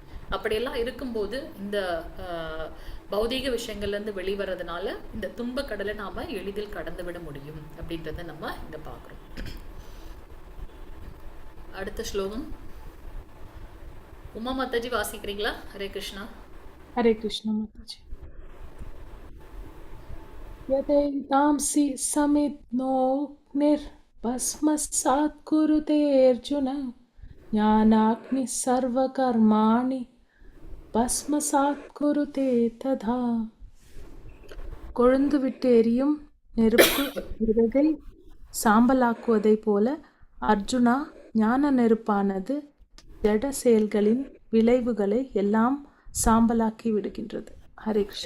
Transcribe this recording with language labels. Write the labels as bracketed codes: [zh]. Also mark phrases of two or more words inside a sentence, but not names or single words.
[ta] அப்படியெல்லாம் இருக்கும்போது இந்த பௌதீக விஷயங்கள்லேருந்து வெளிவரதுனால இந்த துன்பக்கடலை நாம் எளிதில் கடந்து விட முடியும் அப்படின்றத நம்ம இங்கே பார்க்குறோம். அடுத்த ஸ்லோகம் உமா மாதாஜி வாசிக்கிறீங்களா? ஹரே கிருஷ்ணா. [hi] हरे कृष्ण माताजी। [sa] यदैतांसि समिद्नोऽग्निर्भस्मसात् कुरुते अर्जुन ज्ञानाग्निः सर्वकर्माणि भस्मसात् कुरुते तथा। [ta] கொழுந்து விட்டு எரியும் நெருப்பு விறகை சாம்பலாக்குவதை போல அர்ஜுனா, ஞான நெருப்பானது ஜட செயல்களின் விளைவுகளை எல்லாம் சாம்பலாக்கி விடுகின்றது. ஹரே கிருஷ்ணா.